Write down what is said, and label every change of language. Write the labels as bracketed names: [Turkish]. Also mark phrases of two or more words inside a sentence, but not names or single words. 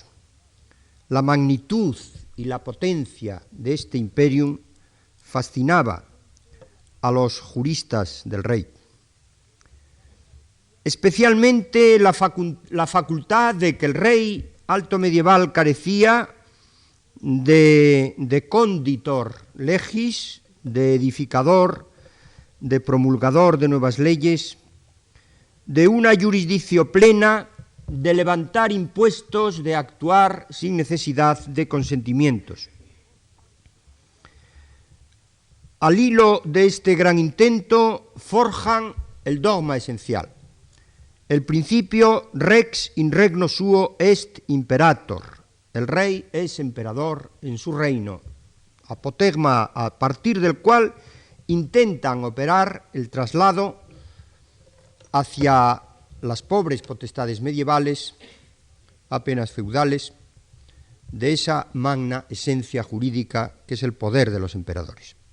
[Spanish] La magnitud y la potencia de este imperium fascinaba a los juristas del rey. Especialmente la facultad de que el rey alto medieval carecía de [Latin] conditor legis, [Spanish] de edificador, de promulgador de nuevas leyes, de una jurisdicción plena, de levantar impuestos, de actuar sin necesidad de consentimientos. Al hilo de este gran intento forjan el dogma esencial, el principio rex [Latin] in regno suo est imperator, [Spanish] el rey es emperador en su reino, apotegma a partir del cual intentan operar el traslado hacia las pobres potestades medievales, apenas feudales, de esa magna esencia jurídica que es el poder de los emperadores.